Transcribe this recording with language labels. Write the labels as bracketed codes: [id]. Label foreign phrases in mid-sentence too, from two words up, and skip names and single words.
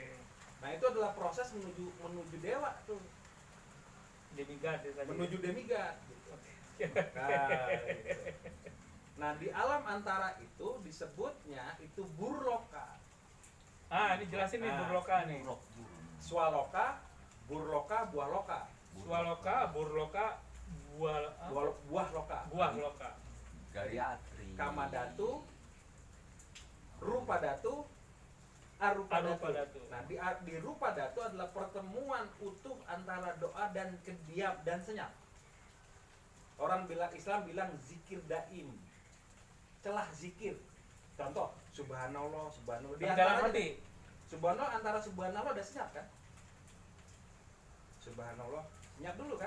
[id] Nah itu adalah proses menuju dewa tuh, demigod ya tadi. menuju demigod. Gitu. Nah, gitu. Nah di alam antara itu disebutnya itu burloka, Ah, ini jelasin nih Ah, burloka nih. Buruk, buruk. [sa] swaloka, burloka, buah loka, Swaloka, burloka, buah loka, buah loka. [id] Gayatri. [sa] kamadatu, rupadatu, arupadatu. Arupadatu. [id] Nah di rupadatu adalah pertemuan utuh antara doa dan kediam dan senyap. Orang bilang Islam bilang zikir daim, celah zikir. Contoh subhanallah, subhanallah. Di Dalam antaranya hati. subhanallah, antara subhanallah ada senyap kan? Subhanallah, senyap dulu kan?